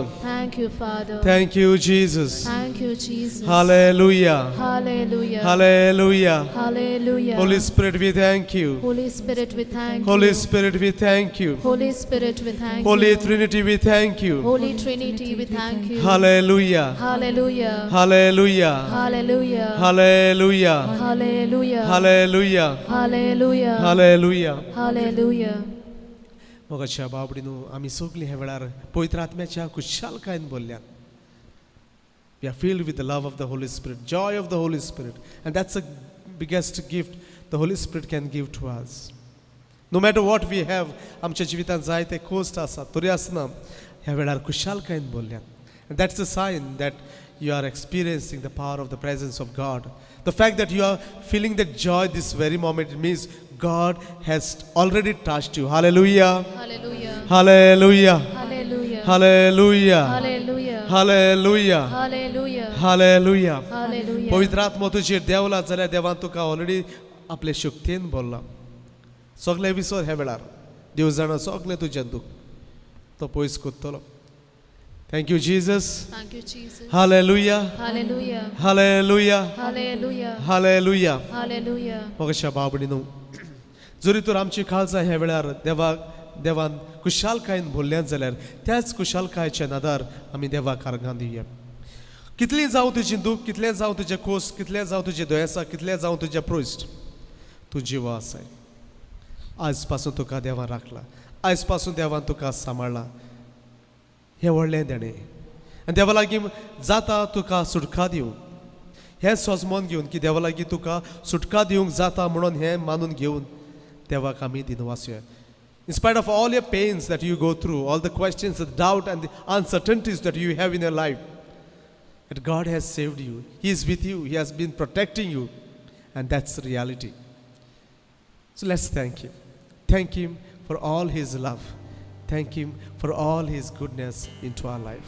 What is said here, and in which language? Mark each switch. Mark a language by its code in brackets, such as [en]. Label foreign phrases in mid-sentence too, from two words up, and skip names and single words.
[en] Thank you, Father. Thank you, Jesus. Thank you, Jesus. Hallelujah. Hallelujah. Hallelujah. Hallelujah. Holy Spirit, we thank you. Holy Spirit, we thank Holy you. Spirit, we thank you. Holy Spirit, we thank Holy you. Trinity, we thank you. Holy Trinity, we thank you. Hallelujah. Hallelujah. Hallelujah. Hallelujah. Hallelujah. Hallelujah. Hallelujah. Hallelujah. Hallelujah. Hallelujah. [kok] मोगाच्या बाबडीनो आमी सगळीं ह्या वेळार पवित्र आत्म्याच्या खुशालकायेन बोल्ल्यात. [en] We are filled with the love of the Holy Spirit, joy of the Holy Spirit, and that's the biggest gift the Holy Spirit can give to us. No matter what we have, [kok] आमच्या जिवितांत जायते कॉस्ट आसा तरी आसना ह्या वेळार खुशालकायेन बोल्ल्यात. [en] And that's a sign that you are experiencing the power of the presence of God. The fact that you are feeling that joy this very moment, it means God has already touched you. Hallelujah. Hallelujah. Hallelujah. Hallelujah. Hallelujah. Hallelujah. Hallelujah. Hallelujah. Hallelujah. Hallelujah. [kok] पवित्र आत्मा तुजेर देवला जाल्यार देवान तुका ऑलरेडी आपले शक्तीन बोल्ला. सगळे विसर ह्या वेळार देव जाणा सगळे तुजें दुख तो पयस कोत्तलो. [en] Thank you, Jesus. Thank you, Jesus. Hallelujah. Hallelujah. Hallelujah. Hallelujah. Hallelujah. Hallelujah. [kok] मोगाच्या बाबडीनो जरी तर आमची काळजां ह्या वेळार देवान कुशालकायेन भरल्यात जाल्यार त्याच कुशालकायेच्या नादार आमी देवाक आर्गां दिवया. कितली जावं तुजें दूख, कितलें जावं तुजें खोस, कितलें जावं तुजें दुयेंसां, कितलें जावं तुजें प्रोस्ट, तूं जिवा आसाय. आज पासून तुका देवान राखला, आज पासून देवान तुका सांबाळला. हें व्हडलें देणें आनी देवा लागीं जाता तुका सुटका दिवंक. हें सोजमोन घेवन की देवा लागीं तुका सुटका दिवंक जाता म्हणून हें मानून घेवन देवाक आमी दिनवासुया. [en] In spite of all your pains that you go through, all the questions, the doubt and the uncertainties that you have in your life, that God has saved you. He is with you. He has been protecting you. And that's the reality. So let's thank Him. Thank Him for all His love. Thank Him for all His goodness into our life.